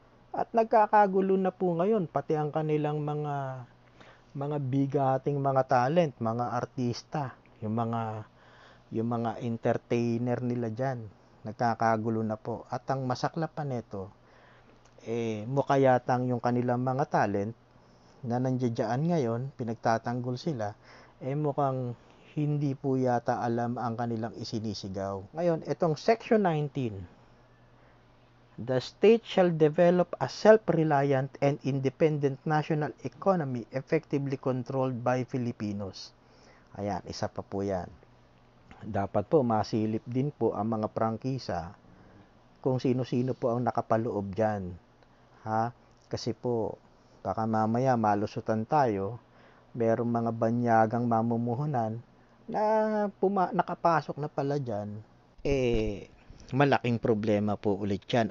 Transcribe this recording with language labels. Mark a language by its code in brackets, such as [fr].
[tl] At nagkakagulo na po ngayon pati ang kanilang mga bigating mga talent, mga artista, yung mga entertainer nila diyan. Nagkakagulo na po. At ang masaklap pa nito, mukha yatang yung kanilang mga talent na nandiyan ngayon, pinagtatanggol sila, mukhang hindi po yata alam ang kanilang isinisigaw. Ngayon, itong [en] Section 19, the state shall develop a self-reliant and independent national economy effectively controlled by Filipinos. [tl] Ayan, isa pa po yan. Dapat po masilip din po ang mga prangkisa kung sino-sino po ang nakapaloob dyan. Kasi po, Baka mamaya malusutan tayo, merong mga banyagang mamumuhunan na nakapasok na pala dyan, malaking problema po ulit yan.